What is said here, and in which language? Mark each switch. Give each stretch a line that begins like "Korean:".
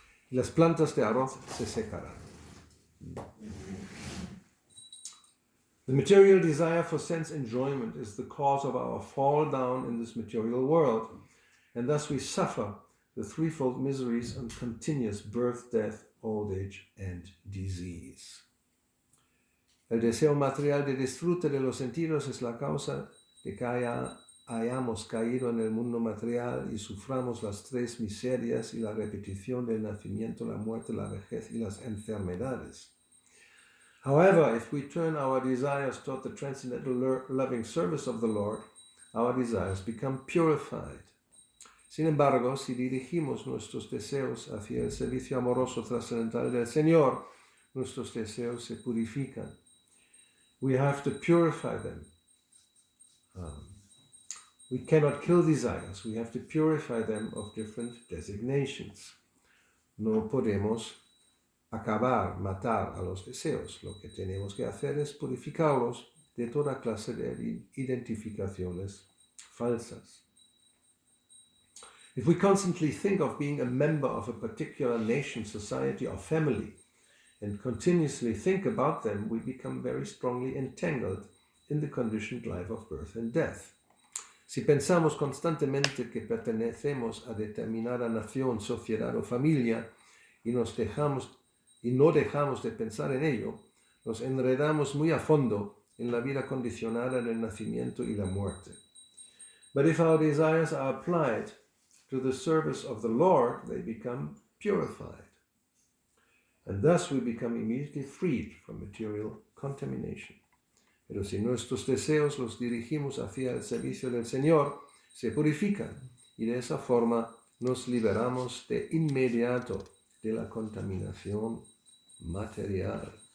Spanish: Y las plantas de arroz se secarán.
English: The material desire for sense enjoyment is the cause of our fall down in this material world, and thus we suffer the threefold miseries and continuous birth, death, old age, and disease.
Spanish: El deseo material de disfrute de los sentidos es la causa de que hayamos caído en el mundo material y suframos las tres miserias y la repetición del nacimiento, la muerte, la vejez y las enfermedades.
English: However, if we turn our desires toward the transcendental loving service of the Lord, our desires become purified.
Spanish: Sin embargo, si dirigimos nuestros deseos hacia el servicio amoroso trascendental del Señor, nuestros deseos se purifican.
English: We have to purify them We cannot kill desires, we have to purify them of different designations.
Spanish: No podemos acabar, matar a los deseos. Lo que tenemos que hacer es purificarlos de toda clase de identificaciones falsas.
English: If we constantly think of being a member of a particular nation, society, or family, and continuously think about them, we become very strongly entangled in the conditioned life of birth and death.
Spanish: Si pensamos constantemente que pertenecemos a determinada nación, sociedad o familia y no dejamos de pensar en ello, nos enredamos muy a fondo en la vida condicionada del nacimiento y la muerte.
English: But if our desires are applied to the service of the Lord, they become purified. And thus we become immediately freed from material contamination.
Spanish: Pero si nuestros deseos los dirigimos hacia el servicio del Señor, se purifican y de esa forma nos liberamos de inmediato de la contaminación material.